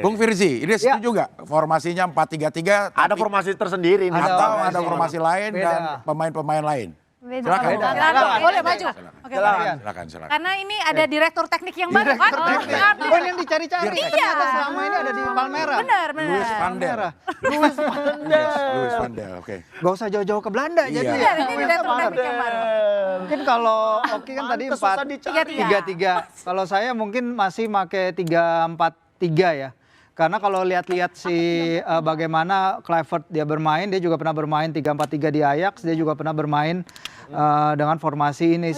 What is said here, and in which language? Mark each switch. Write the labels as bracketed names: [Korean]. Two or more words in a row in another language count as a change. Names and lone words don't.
[Indonesian] Bung Firzi, ini setuju nggak formasinya 4-3-3? Ada tapi- formasi tersendiri nih. atau Ada ada formasi lain Beda. dan pemain-pemain lain? Silakan. Silakan, boleh maju. Oke, boleh. Silakan, silakan. Karena ini ada direktur teknik yang baru kan? Oh, ini yang dicari-cari. Iya. Ternyata selama ini ada di Palmera. Benar, Luis benar. van der. Luis van der. Luis van der, oke. Gak usah jauh-jauh ke Belanda Iya. jadi. Iya, ini direktur teknik yang baru. Mungkin kalau Oki kan tadi Pantes susah dicari. 4-3-3. Kalau saya mungkin masih pakai 3-4-3 ya. Karena kalau lihat-lihat bagaimana Kluivert dia bermain, dia juga pernah bermain 3-4-3 di Ajax, dia juga pernah bermain dengan formasi ini.